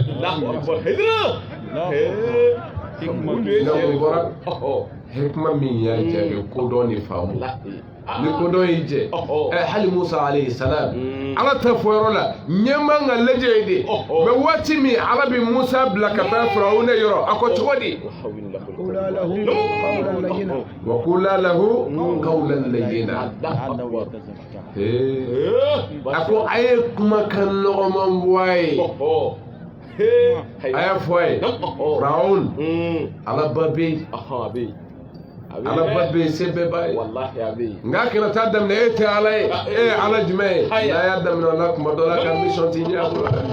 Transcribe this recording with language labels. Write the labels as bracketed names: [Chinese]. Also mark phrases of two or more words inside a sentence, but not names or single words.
[Bambara] nka o bɔra hikima min y'a jaabi kodɔn ni faamu ni kodɔn y'i jɛ hali Musa [Arabic] عليه السلام [Bambara] ala ta fɔ yɔrɔ la ɲɛma ka lajɛ ye de mɛ waati min ala bɛ Musa bila ka taa Firawuna yɔrɔ a ko cogo di [Arabic] وقولا له قولا لينا [Bambara] a ko a ye kumakan nɔgɔman bɔ a ye a y'a fɔ a ye Firawuna ala ba bɛ yen ala ba bɛ se bɛɛ ba ye nka kɛra taa daminɛ e tɛ ala ye e ye ala jumɛn ye n'a y'a daminɛ o la kuma dɔ la ka mission ti ɲɛ a bolo